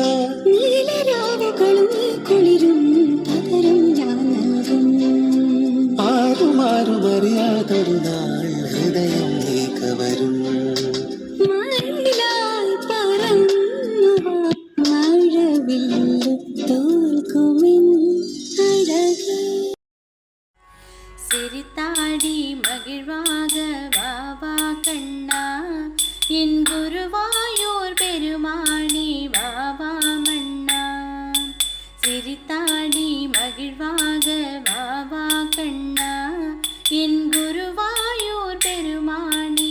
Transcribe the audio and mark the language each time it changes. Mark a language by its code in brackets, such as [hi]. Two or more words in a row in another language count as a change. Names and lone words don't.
[ml] നീലരാവുകളും കുളിരും പകരം ഞാൻ നൽകും ആരുമാരും അറിയാതൊരു നാൾ ഹൃദയം നീ കവരും മയിലായി പറന്നു മഴവില്ലു തോൽക്കുമെൻ അഴകേ [ta] சிரித்தாடி மகிழ்வாக வாவா கண்ணா என் குருவாயூர் பெருமானி வாவா மன்னா சிரித்தாடி மகிழ்வாக வாவா கண்ணா என் குருவாயூர் பெருமானி